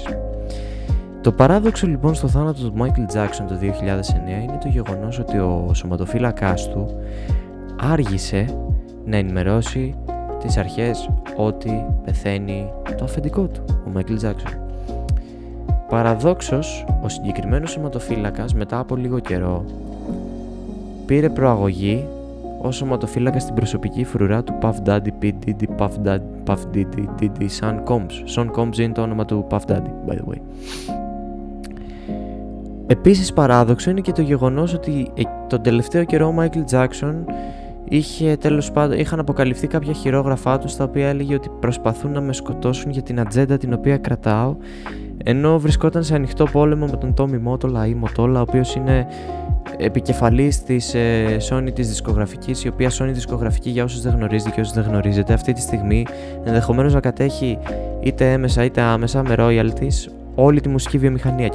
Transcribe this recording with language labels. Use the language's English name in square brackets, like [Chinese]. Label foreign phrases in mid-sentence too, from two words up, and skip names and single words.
[Greek] Το παράδοξο λοιπόν στο θάνατο του Michael Jackson το 2009 είναι το γεγονός ότι ο σωματοφύλακάς του άργησε να ενημερώσει τις αρχές ότι πεθαίνει το αφεντικό του, ο Michael Jackson. Παραδόξως, ο συγκεκριμένος σωματοφύλακας μετά από λίγο καιρό πήρε προαγωγή ως σωματοφύλακας στην προσωπική φρουρά του Puff Daddy, P. Diddy, Puff Diddy, Sean Combs. Sean Combs είναι το όνομα του Puff Daddy, [English] by the way. [Greek] Επίσης παράδοξο είναι και το γεγονός ότι τον τελευταίο καιρό ο Michael Jackson είχαν αποκαλυφθεί κάποια χειρόγραφά του στα οποία έλεγε ότι προσπαθούν να με σκοτώσουν για την ατζέντα την οποία κρατάω, ενώ βρισκόταν σε ανοιχτό πόλεμο με τον Tommy Mottola ή Mottola, ο οποίος είναι επικεφαλής της Sony της δισκογραφικής, η οποία Sony δισκογραφική, για όσους δεν γνωρίζετε και όσους δεν γνωρίζετε, αυτή τη στιγμή ενδεχομένως να κατέχει είτε έμεσα είτε άμεσα με royalties όλη τη μουσική βιομηχανία.